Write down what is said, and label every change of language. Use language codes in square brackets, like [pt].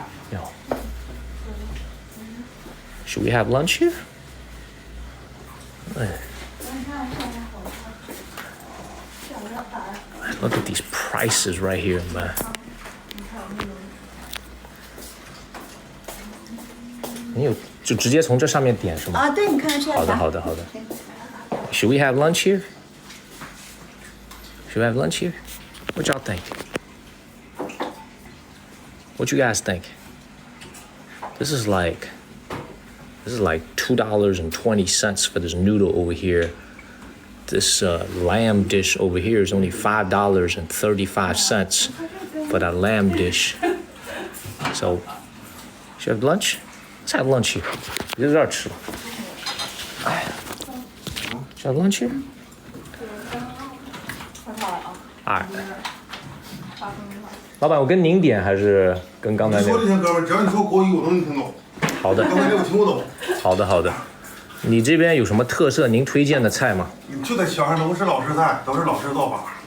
[en] Yo. Should we have lunch here? Look at these prices right here, man. [zh] 你有就直接从这上面点是吗？啊，对，你看是。好的，好的，好的。 [en] Should we have lunch here? Should we have lunch here? What y'all think? What you guys think? This is like $2.20 for this noodle over here. This lamb dish over here is only $5.35 for that lamb dish. So, should we have lunch? Let's have lunch here. [zh] 别在这儿吃了。 [en] 哎 Should I have lunch here? [zh] 哎，老板，我跟您点还是跟刚才那个？你说这些哥们儿，只要你说国语，我都能听懂。好的。刚才那我听不懂。好的，好的。你这边有什么特色？您推荐的菜吗？就在小上都是老式菜，都是老式做法。